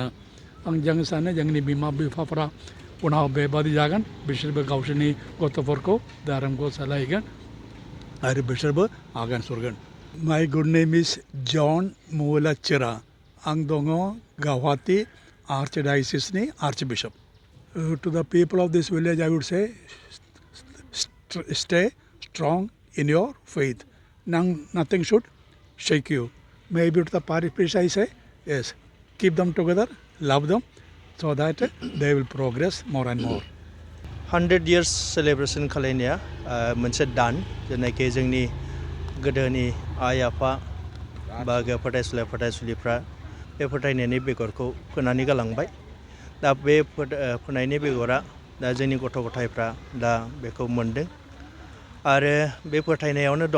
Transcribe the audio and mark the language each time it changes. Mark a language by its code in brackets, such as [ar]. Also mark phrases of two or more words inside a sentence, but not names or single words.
[brx] जों सानो जोंनि बिमा बिफाफ्रा उनाव बेबादि जागोन। बिसोरबो गावसोरनि गथ'फोरखौ धोरोमखौ सालायगोन आरो बिसोरबो आगान सुरगोन। [en] My good name is John Mulachera. [brx] आं दङ गुवाहाटी आर्चडायसिसनि आर्चबिशप। [en] To the people of this village I would say stay strong in your faith. Nothing should shake you. Maybe to the parish priest I say yes, keep them together, love them so that they will progress more and more. 100 years celebration [brx] खालायनाया मोनसे दान जेनाखि जोंनि गोदोनि आइ आफा बा फरायसुलिफ्रा बे फोथायनायनि बेगरखौ फोनानै गालांबाय। दा बे फोनायनि बेगरा दा जोंनि गथ' गथायफ्रा दा बेखौ मोनदों आरो बे फोथायनायावनो दं।